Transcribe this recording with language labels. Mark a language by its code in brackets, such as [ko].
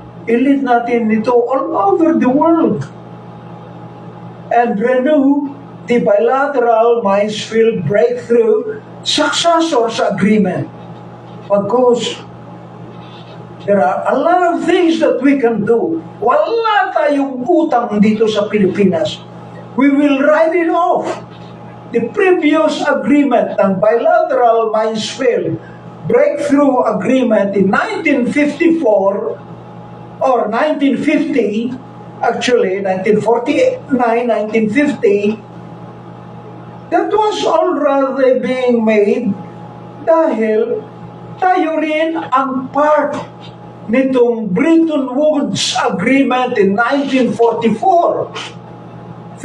[tl] I-lead natin ito [en] all over the world. And renew the bilateral Mansfield Breakthrough Successors Agreement. Because there are a lot of things that we can do. [tl] Wala tayong utang dito sa Pilipinas. [en] We will write it off. The previous agreement ng bilateral Mansfield Breakthrough Agreement in 1954 or 1950, actually 1949, 1950, that was already being made [tl] dahil tayo rin ang [en] part [tl] nitong [en] Bretton Woods Agreement in 1944.